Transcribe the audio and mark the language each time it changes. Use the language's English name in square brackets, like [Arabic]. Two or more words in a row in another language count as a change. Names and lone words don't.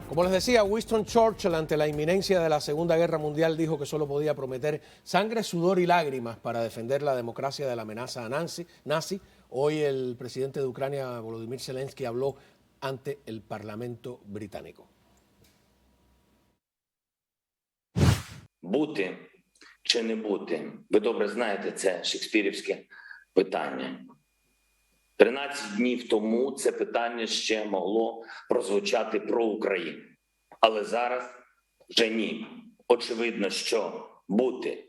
[Spanish] Como les decía, Winston Churchill, ante la inminencia de la Segunda Guerra Mundial, dijo que solo podía prometer sangre, sudor y lágrimas para defender la democracia de la amenaza nazi. Hoy el presidente de Ucrania, Volodymyr Zelensky, habló ante el Parlamento británico. [Ukrainian] Бути чи не бути? Ви добре знаєте, це шекспірівське питання. 13 днів тому це питання ще могло прозвучати про Україну. Але зараз вже ні. Очевидно, що бути.